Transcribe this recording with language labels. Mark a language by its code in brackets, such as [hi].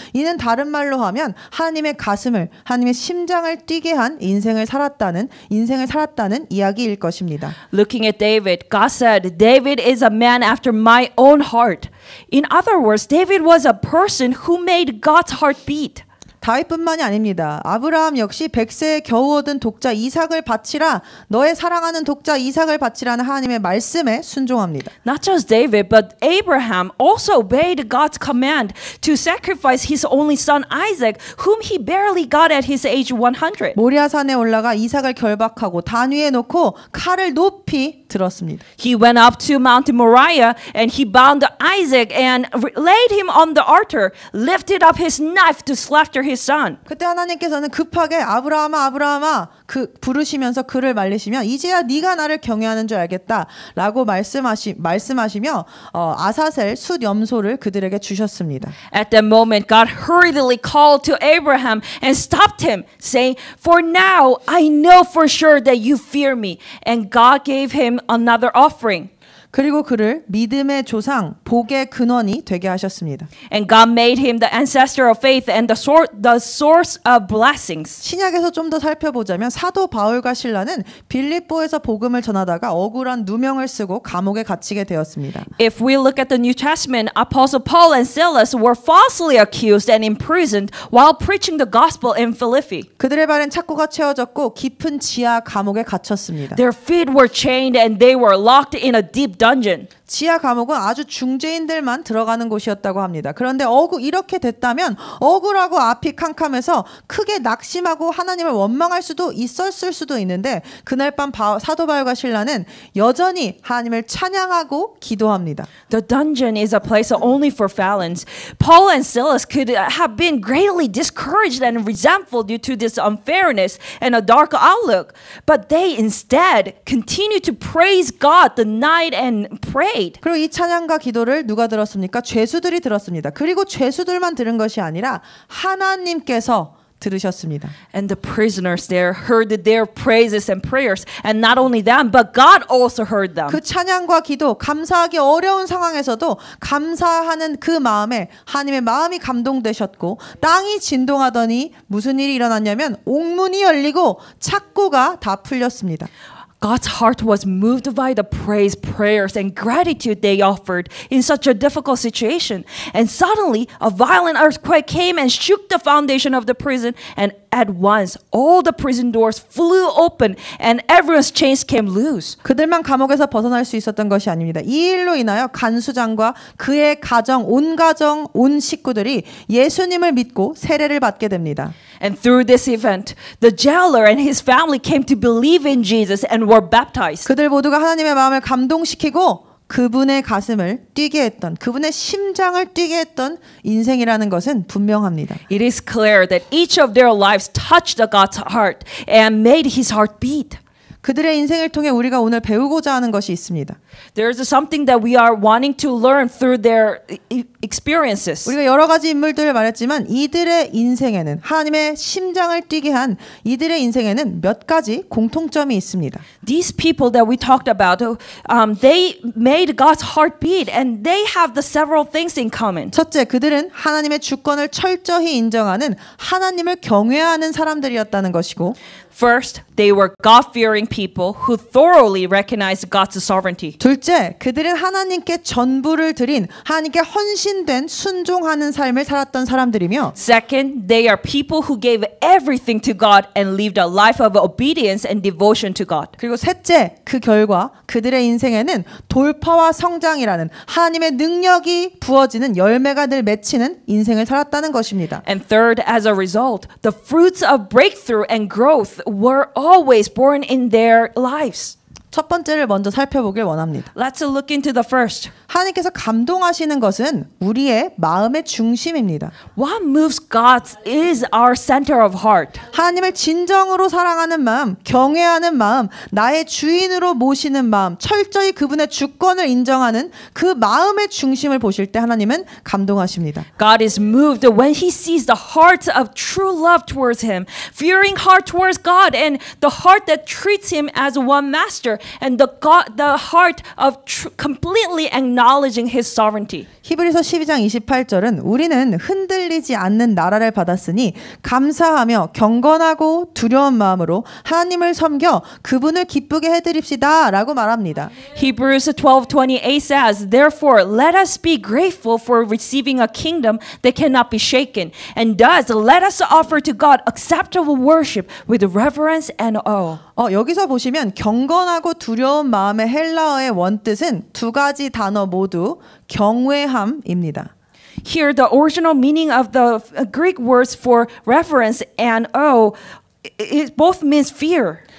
[ko] 이는 다른 말로 하면 하나님의 가슴을, 하나님의 심장을 뛰게 한 인생을 살았다는 이야기일 것입니다. [en] Looking at David, God said, David is a man after my own heart. In other words, David was a person who made God's heart beat. [ko] 다윗뿐만이 아닙니다. 아브라함 역시 100세에 겨우 얻은 독자 이삭을 바치라, 너의 사랑하는 독자 이삭을 바치라는 하나님의 말씀에 순종합니다. [en] Not just David, but Abraham also obeyed God's command to sacrifice his only son Isaac, whom he barely got at his age 100. [ko] 모리아산에 올라가 이삭을 결박하고 단 위에 놓고 칼을 높이 들었습니다. [en] He went up to Mount Moriah and he bound Isaac and laid him on the altar, lifted up his knife to slaughter his son. [ko] 그때 하나님께서는 급하게 아브라함아 부르시면서 그를 말리시며 이제야 네가 나를 경외하는 줄 알겠다라고 말씀하시며 아사셀 숫 염소를 그들에게 주셨습니다. [en] At that moment, God hurriedly called to Abraham and stopped him, saying, "For now I know for sure that you fear me." And God gave him another offering. [ko] 그리고 그를 믿음의 조상, 복의 근원이 되게 하셨습니다. [en] And God made him the ancestor of faith and the source of blessings. [ko] 신약에서 좀 더 살펴보자면 사도 바울과 실라는 빌립보에서 복음을 전하다가 억울한 누명을 쓰고 감옥에 갇히게 되었습니다. [en] If we look at the New Testament, Apostle Paul and Silas were falsely accused and imprisoned while preaching the gospel in Philippi. [ko] 그들의 발엔 착고가 채워졌고 깊은 지하 감옥에 갇혔습니다. [en] Their feet were chained and they were locked in a deep dungeon. [ko] 지하 감옥은 아주 중죄인들만 들어가는 곳이었다고 합니다. 그런데 이렇게 됐다면 억울하고 앞이 캄캄해서 크게 낙심하고 하나님을 원망할 수도 있었을 수도 있는데 그날 밤 사도 바울과 실라는 여전히 하나님을 찬양하고 기도합니다. [en] The dungeon is a place only for felons. Paul and Silas could have been greatly discouraged and resentful due to this unfairness and a dark outlook, but they instead continued to praise God the night and prayed. [ko] 그리고 이 찬양과 기도를 누가 들었습니까? 죄수들이 들었습니다. 그리고 죄수들만 들은 것이 아니라 하나님께서 들으셨습니다. [en] And the prisoners there heard their praises and prayers, and not only them, but God also heard them. [ko] 그 찬양과 기도, 감사하기 어려운 상황에서도 감사하는 그 마음에 하나님의 마음이 감동되셨고 땅이 진동하더니 무슨 일이 일어났냐면 옥문이 열리고 착고가 다 풀렸습니다. [en] God's heart was moved by the praise, prayers, and gratitude they offered in such a difficult situation. And suddenly, a violent earthquake came and shook the foundation of the prison, and at once, all the prison doors flew open and everyone's chains came loose. [ko] 그들만 감옥에서 벗어날 수 있었던 것이 아닙니다. 이 일로 인하여 간수장과 그의 가정, 온 식구들이 예수님을 믿고 세례를 받게 됩니다. [en] And through this event, the jailer and his family came to believe in Jesus and were baptized. [ko] 그들 모두가 하나님의 마음을 감동시키고 그분의 가슴을 뛰게 했던, 그분의 심장을 뛰게 했던 인생이라는 것은 분명합니다. [en] It is clear that each of their lives touched God's heart and made his heart beat. [ko] 그들의 인생을 통해 우리가 오늘 배우고자 하는 것이 있습니다. [en] There's something that we are wanting to learn through their experiences. [ko] 우리가 여러 가지 인물들을 말했지만 이들의 인생에는, 하나님의 심장을 뛰게 한 이들의 인생에는 몇 가지 공통점이 있습니다. [en] These people that we talked about, they made God's heart beat, and they have the several things in common. [ko] 첫째, 그들은 하나님의 주권을 철저히 인정하는 하나님을 경외하는 사람들이었다는 것이고, [en] First, they were God-fearing people who thoroughly recognized God's sovereignty. [ko] 둘째, 그들은 하나님께 전부를 드린, 하나님께 헌신된 순종하는 삶을 살았던 사람들이며, [en] Second, they are people who gave everything to God and lived a life of obedience and devotion to God. [ko] 그리고 셋째, 그 결과 그들의 인생에는 돌파와 성장이라는 하나님의 능력이 부어지는 열매가 늘 맺히는 인생을 살았다는 것입니다. [en] And third, as a result, the fruits of breakthrough and growth were always born in their lives. [ko] 첫 번째를 먼저 살펴보길 원합니다. [en] Let's look into the first. [ko] 하나님께서 감동하시는 것은 우리의 마음의 중심입니다. [en] What moves God is our center of heart. [ko] 하나님을 진정으로 사랑하는 마음, 경외하는 마음, 나의 주인으로 모시는 마음, 철저히 그분의 주권을 인정하는 그 마음의 중심을 보실 때 하나님은 감동하십니다. [en] God is moved when he sees the heart of true love towards him, fearing heart towards God, and the heart that treats him as one master, and the heart of completely acknowledging his sovereignty. [ko] 히브리서 12장 28절은 우리는 흔들리지 않는 나라를 받았으니 감사하며 경건하고 두려운 마음으로 하나님을 섬겨 그분을 기쁘게 해드립시다 라고 말합니다. [en] Hebrews 12:28 says, Therefore, let us be grateful for receiving a kingdom that cannot be shaken, and thus let us offer to God acceptable worship with reverence and awe. [ko] 여기서 보시면 경건하고 두려운 마음의 헬라어의 원뜻은 두 가지 단어 모두 경외함입니다. [en] Here, the original meaning of the Greek words for reverence and awe, it both means fear.